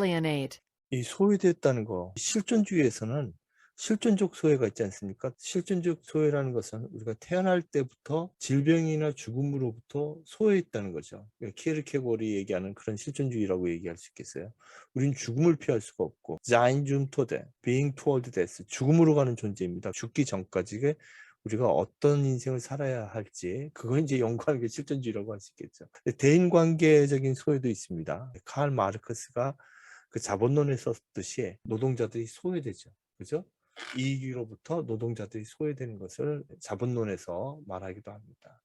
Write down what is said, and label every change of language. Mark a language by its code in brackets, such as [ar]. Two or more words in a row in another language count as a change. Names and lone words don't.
[ko] 이 소외됐다는 거, 실존주의에서는 실존적 소외가 있지 않습니까? 실존적 소외라는 것은 우리가 태어날 때부터 질병이나 죽음으로부터 소외했다는 거죠. 키에르케고리 얘기하는 그런 실존주의라고 얘기할 수 있겠어요. 우린 죽음을 피할 수가 없고, [de] sein zum Tode, [en] being toward death, [ko] 죽음으로 가는 존재입니다. 죽기 전까지 우리가 어떤 인생을 살아야 할지, 그건 이제 연구하는 게 실존주의라고 할 수 있겠죠. 대인관계적인 소외도 있습니다. 칼 마르크스가 그 자본론에 썼듯이 노동자들이 소외되죠. 그죠? 이익으로부터 노동자들이 소외되는 것을 자본론에서 말하기도 합니다.